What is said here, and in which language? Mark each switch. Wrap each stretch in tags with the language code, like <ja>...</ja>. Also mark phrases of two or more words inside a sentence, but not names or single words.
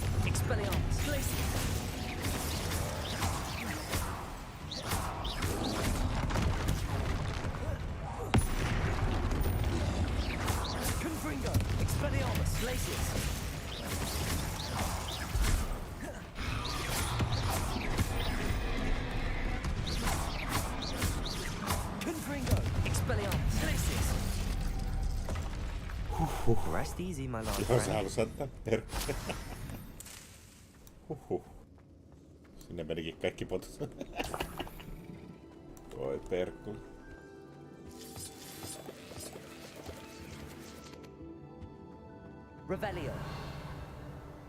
<en>Expelliarmus. Glacius. Confringo. Expelliarmus. Glacius. Confringo. Expelliarmus. Glacius. Rest easy, my lord.</en> <fi>Joo, se halusi ottaa perkele. Sinne menikin kaikki potut. Voi perkkuli.</fi> <en>Revelio.</en>